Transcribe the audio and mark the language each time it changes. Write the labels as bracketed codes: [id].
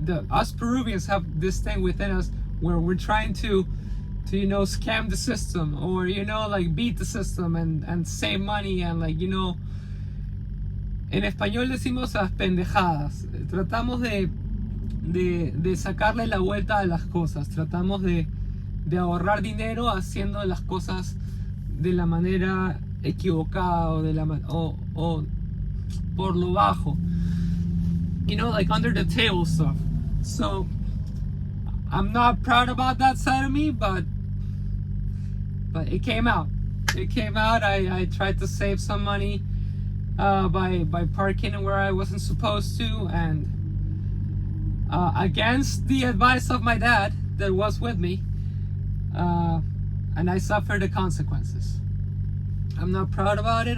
[en] us Peruvians have this thing within us where we're trying to scam the system, or like beat the system and save money, and like [es] en español decimos las pendejadas. Tratamos de sacarle la vuelta a las cosas. Tratamos de ahorrar dinero haciendo las cosas de la manera equivocada, o por lo bajo, [en] like under the table stuff. So I'm not proud about that side of me, but it came out. I tried to save some money by parking where I wasn't supposed to, and against the advice of my dad that was with me, and I suffered the consequences. I'm not proud about it.